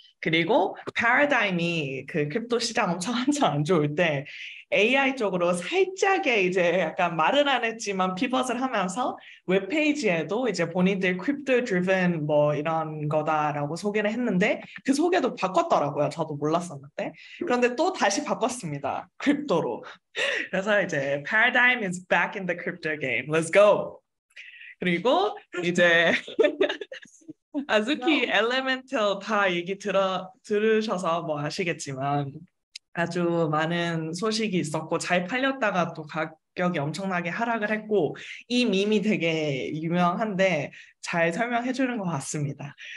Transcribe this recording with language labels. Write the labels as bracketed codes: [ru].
[ko] 그리고 패러다임이 그 크립토 시장 엄청 한참 안 좋을 때 AI 쪽으로 살짝의 이제 약간 말은 안 했지만 피벗을 하면서 웹페이지에도 이제 본인들 크립토 드리븐 뭐 이런 거다라고 소개를 했는데 그 소개도 바꿨더라고요. 저도 몰랐었는데. 그런데 또 다시 바꿨습니다. 크립토로. 그래서 이제 [en] paradigm is back in the crypto game. Let's go. [ko] 그리고 이제 아즈키 엘레멘탈 다 얘기 들으셔서 뭐 아시겠지만 아주 많은 소식이 있었고 잘 팔렸다가 또 가격이 엄청나게 하락을 했고 이 밈이 되게 유명한데 잘 설명해 주는 것 같습니다.